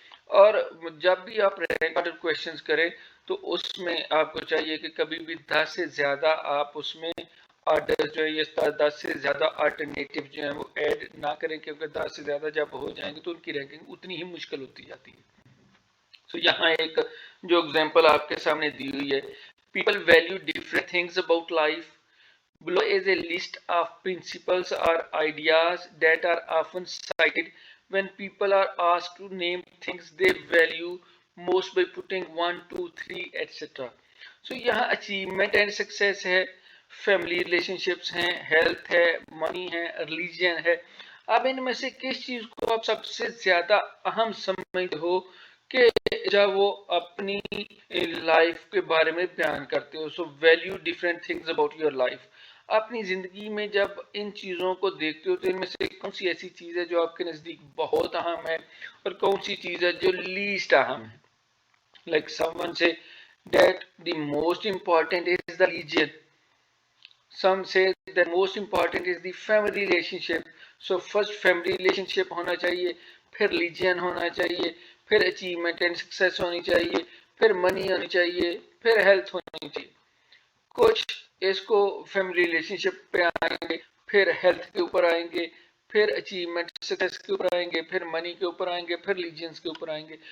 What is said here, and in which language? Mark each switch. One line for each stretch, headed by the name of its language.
Urdu: اور جب بھی آپ رینک آرڈر کویشچنز کریں تو اس میں آپ کو چاہیے کہ کبھی بھی 10 سے زیادہ آپ اس میں آرڈر جو ہے یہ 10 سے زیادہ آلٹرنیٹیو جو ہیں وہ ایڈ نہ کریں کیونکہ 10 سے زیادہ جب ہو جائیں گے تو ان کی رینکنگ اتنی ہی مشکل ہوتی جاتی ہے. سو یہاں ایک جو اگزامپل آپ کے سامنے دی ہوئی ہے
English: people value different things about life. Below is a list of principles or ideas that are often cited when people are asked to name things they value most by putting 1 2 3 etc. So یہاں achievement and success ہے, family relationships ہیں, health ہے, money ہے, religion ہے.
Urdu: اب ان میں سے کس چیز کو آپ سب سے زیادہ اہم سمجھتے ہو کہ جب وہ اپنی لائف کے بارے میں بیان کرتے ہو.
English: So value different things about your life.
Urdu: اپنی زندگی میں جب ان چیزوں کو دیکھتے ہو تو ان میں سے کون سی ایسی چیز ہے جو آپ کے نزدیک بہت اہم ہے اور کون سی چیز ہے جو لیسٹ اہم ہے.
English: Like someone say that the most important is the religion. Some say that most important is the family relationship.
Urdu: So first family relationship ہونا چاہیے, پھر religion ہونا چاہیے, پھر achievement and success ہونی چاہیے, پھر money ہونی چاہیے, پھر health ہونی چاہیے. کچھ اس کو family relationship پہ آئیں گے, پھر health کے اوپر آئیں گے, پھر achievement success کے اوپر آئیں گے, پھر money کے اوپر آئیں گے, پھر religions کے اوپر آئیں گے.